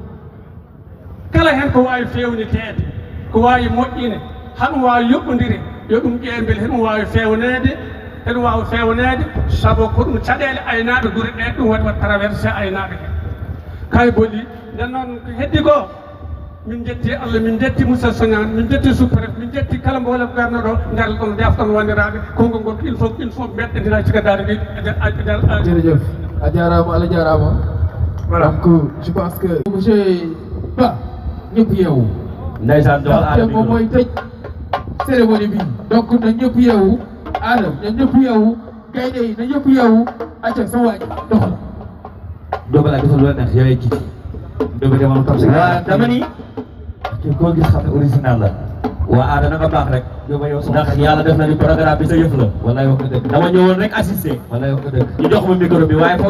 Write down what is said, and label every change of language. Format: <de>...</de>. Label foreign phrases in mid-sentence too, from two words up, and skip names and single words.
<ff>kala hen ko wawi fewnitede ko wawi moƴƴine haɗum wawi yoɓɓodire yo ɗum ƴee beele heɗum wawi fewnede saabu ko ɗum caɗele aynaɓe guure ɗe ɗum waɗi wat traversé aynaɓe he kay boli nden noon ko heddi ko min jetti Allah min jetti Moussa Sognane min jetti sous-préfet min jetti kala mboolem garnoɗo ngal ɗon deftan wandiraɓe konngol ngol</ff> <fr>il faut</fr> <ff>mbeɗɗendira cikadare ɗi</ff> <wo>jërëjëf</wo> <ff>a jarama Allah jarama</ff> <fr>donc je pense que monsieur Ba</fr> <wo>ñëpp yeewu ndeysaan te moom mooy tëj cérémonie bi donc na ñëpp yeewu Adam na ñëpp yeewu gaynde yi na ñëpp yeewu acca sa waaj doxal doo balaa defal lu neex yowee kiti doo ba demoon</wo> <fr>comme ça</fr> <wo>waa dama ni kii koo gis xam ne original la waa aada na nga baax rek ndax yàlla def na ni programme bi sa yëf la wallaay wax nga dëgg dama ñëwoon rek assister wallaay wax nga dëgg ñu jox ma micro bi waaye foog</wo>